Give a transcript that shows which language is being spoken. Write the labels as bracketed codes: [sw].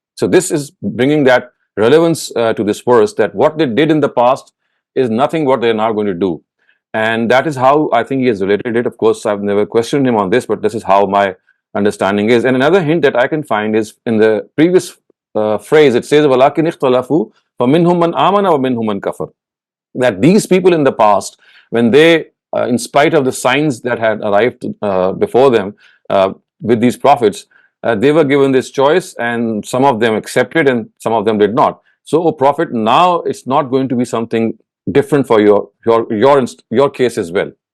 [en] So this is bringing that relevance to this verse, that what they did in the past is nothing what they are now going to do. And that is how I think he has related it. Of course, I've never questioned him on this, but this is how my understanding is. And another hint that I can find is in the previous phrase. It says [ar] وَلَكِنْ اخْتَلَفُوا فَمِنْهُمْ مَنْ آمَنَ وَمِنْهُمْ مَنْ كَفَرَ. [en] That these people in the past, when they in spite of the signs that had arrived before them with these prophets, they were given this choice, and some of them accepted and some of them did not. So, O Prophet, now it's not going to be something different for your case as well.